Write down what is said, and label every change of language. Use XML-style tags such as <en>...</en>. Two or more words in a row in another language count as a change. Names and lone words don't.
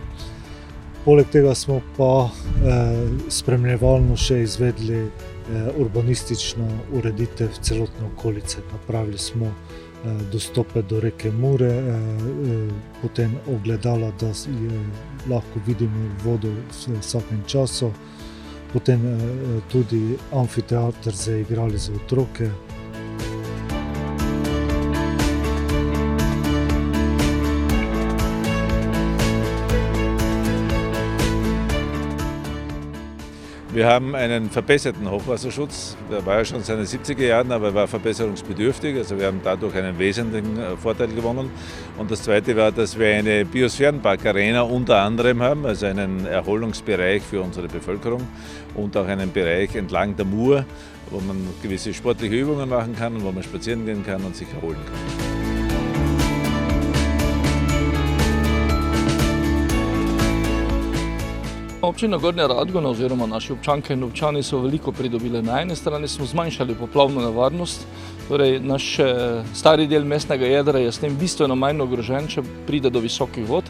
<sl>Poleg tega smo pa spremljevalno še izvedli urbanistično ureditev celotne okolice. Napravili smo dostope do reke Mure, potem ogledala, da lahko vidimo vodo v vsakem času, potem tudi amfiteater za igrali za otroke.</sl> <de>Wir haben einen verbesserten Hochwasserschutz. Der war ja schon seit den 70er Jahren, aber war verbesserungsbedürftig. Also wir haben dadurch einen wesentlichen Vorteil gewonnen. Und das Zweite war, dass wir eine Biosphärenpark-Arena unter anderem haben, also einen Erholungsbereich für unsere Bevölkerung und auch einen Bereich entlang der Mur, wo man gewisse sportliche Übungen machen kann und wo man spazieren gehen kann und sich erholen kann.</de> <sl>Občina Gornja Radgona oziroma naši občanke in občani so veliko pridobile. Na eni strani smo zmanjšali poplavno nevarnost, torej naš stari del mestnega jedra je s tem bistveno manj ogrožen, če pride do visokih vod.</sl>